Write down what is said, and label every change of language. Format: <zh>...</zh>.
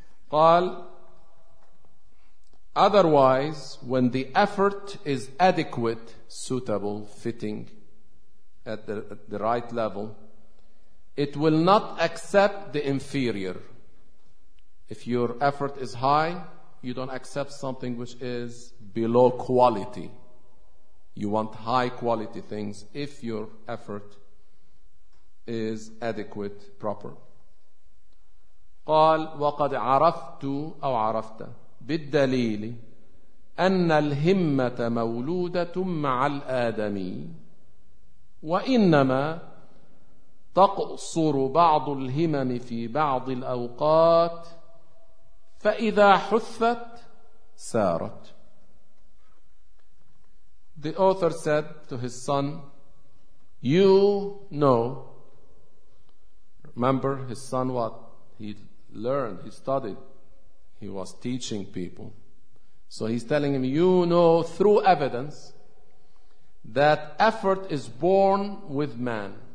<en>قال, otherwise, when the effort is adequate, suitable, fitting, at the right level, it will not accept the inferior. If your effort is high, you don't accept something which is below quality. You want high quality things if your effort is adequate, proper.</en> <ar>قال وقد عرفت أو عرفت بالدليل أن الهمة مولودة مع الآدمي وإنما تقصر بعض الهمم في بعض الأوقات فإذا حثت سارت.</ar> <en>The author said to his son, you know, remember his son what he learned, he studied, he was teaching people. So he's telling him, you know through evidence that effort is born with man.</en>